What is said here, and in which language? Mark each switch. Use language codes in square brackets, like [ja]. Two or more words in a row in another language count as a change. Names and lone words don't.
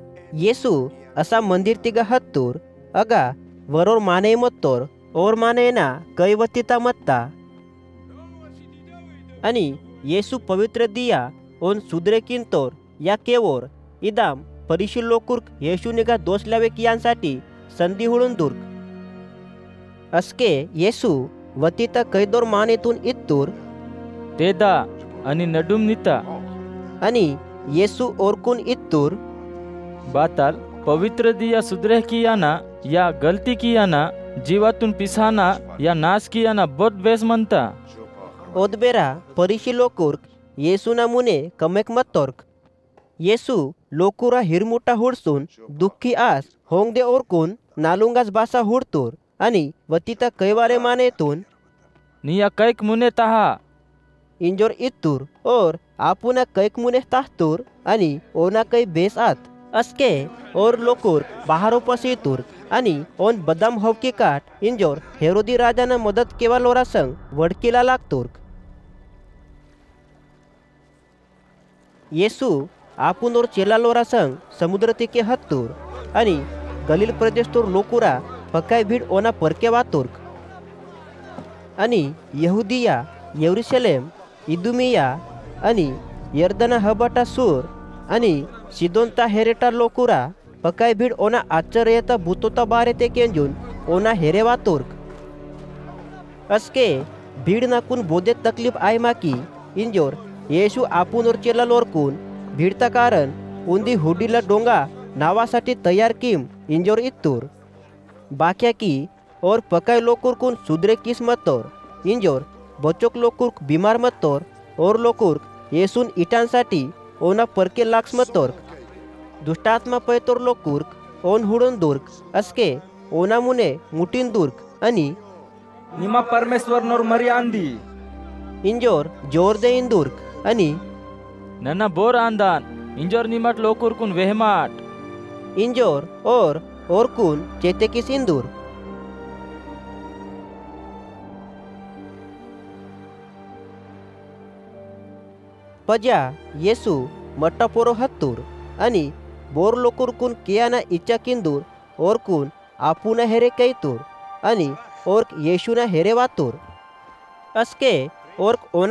[gon] येसु असा मंदिर तिगा हत्तूर अगा वरोर माने मत्तोर और मानेना कैवतिता मत्ता आणि येसु पवित्र दिया ओन सुद्रे किंतोर या केवोर इदाम परिशु लोकुर्क येशु निगा दोष लावे कियांसाठी संधी हुळून दुर्क अस्के येसु वतिता कैदोर मानेतून इत्तूर तेदा आणि नडुम निता आणि येसु ओरकून इत्तूर बाताल पवित्र दिया सुद्रे कियाना या गलती कियाना जीवातून पिसाना या नाश कियाना बोध बेस म्हणता ओदबेरा परिशी लोकुर्क येसुना मुने कमेक मत्तोर्क येसु लोकुरा हिरमुटा हुडसून दुःखी आस होंगदे ओरकून नालुंगास बासा हुडतूर आणि वतिता कैवारे मानेतून निया कैक मुने तहा इंजोर इत्तूर और आपुना कैक मुने ताहतूर आणि ओना कै बेस आत अस्के और लोकुर बाहरो पसीतूर आणि ओन बदाम हवकी काट इंजोर हेरोदी राजाना मदत केवा लोरा संग वडकीला लागतूर्क येसु आपुन और चेला लोरा संग समुद्र तिके हत्तूर आणि गलील प्रदेश तोर लोकुरा पकाय भीड ओना परके वातूर्क आणि यहुदिया यरुशलेम इदुमिया आणि यर्दना हबाटा सूर आणि सिदोनता हेरेटा लोकुरा पकाय भीड ओना आश्चर्यता भूतोता बारे ते केंजून ओना हेरे वातूर्क अस्के भीड नाकून बोधे तकलीफ आय माकी इंजोर येशु आपुन और चेला लोरकून भीडता कारण उंदी हुडीला डोंगा नावासाठी तयार किम इंजोर इत्तूर बाक्या की और पकाय लोकुरकून सुद्रे किस मत्तोर इंजोर बचोक लोकुर्क बीमार मत्तोर और लोकुर्क येसून इटांसाठी ओना परके लाक्स मत्तोर्क दुष्टात्मा पैतोर लोकुर्क ओन हुडून दुर्क अस्के ओना मुने मुटीन दुर्क आणि निमा परमेश्वर नोर मरी आंदी इंजोर जोर दे इंदुर्क आणि नन्ना बोर आंदान इंजोर निमट लोकुरकून वेहमाट इंजोर और ओरकून चेते किस इंदूर पजा येसु मट्टा पोरो हत्तूर आणि बोर लोकुरकून कियाना इच्छा किंदूर ओरकून आपुना हेरे कैतूर आणि ओर्क येशुना हेरे वातूर अस्के ओर्क ओना